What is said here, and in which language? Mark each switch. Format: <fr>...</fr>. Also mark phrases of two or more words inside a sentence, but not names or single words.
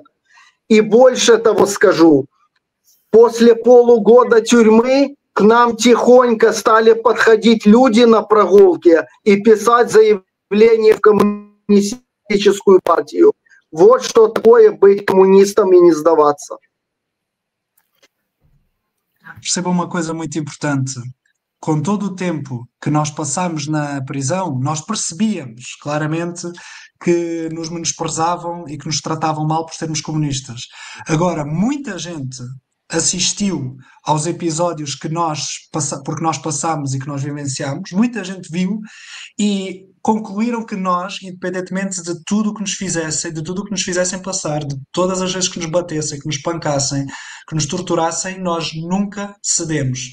<ru>И больше того скажу, после полугода тюрьмы к нам тихонько стали подходить люди на прогулке и писать заявление в коммунистическую партию. Вот что такое быть коммунистом e не сдаваться.</ru> <pt>Perceba uma coisa muito importante. Com todo o tempo que nós passamos na prisão, nós percebíamos claramente que nos menosprezavam e que nos tratavam mal por sermos comunistas. Agora, muita gente assistiu aos episódios que porque nós passamos e que nós vivenciamos, muita gente viu e concluíram que nós, independentemente de tudo o que nos fizessem, de tudo o que nos fizessem passar, de todas as vezes que nos batessem, que nos pancassem, que nos torturassem, nós nunca cedemos.</pt>